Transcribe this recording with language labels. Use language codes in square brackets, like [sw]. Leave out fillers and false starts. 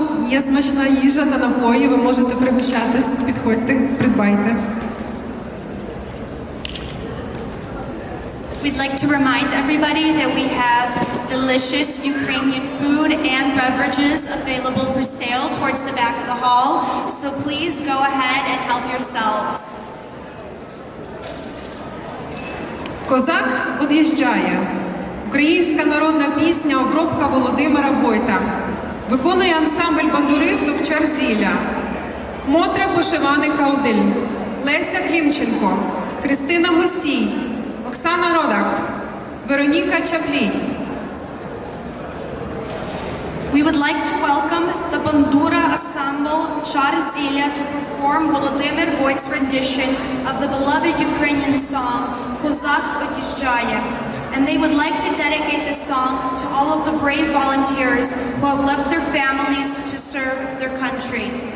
[uk] Є смачна їжа та напої, ви можете пригощатись, підходьте, придбайте. [en] We'd like to remind everybody that we have delicious Ukrainian food and beverages available for sale towards the back of the hall, so please go ahead and help yourselves. [uk] Козак од'їжджає. Українська народна пісня «Обробка Володимира Войта». Виконує ансамбль бандуристок «Чарзіля». Мотря Пошиваний Каудиль, Леся Клімченко, Христина Гусій, Оксана Родак, Вероніка Чаплій. [en] We would like to welcome the Bandura Ensemble Czarzilia to perform Volodymyr Voit's rendition of the beloved Ukrainian song Kozak Odizhaya. And they would like to dedicate this song to all of the brave volunteers who have left their families to serve their country.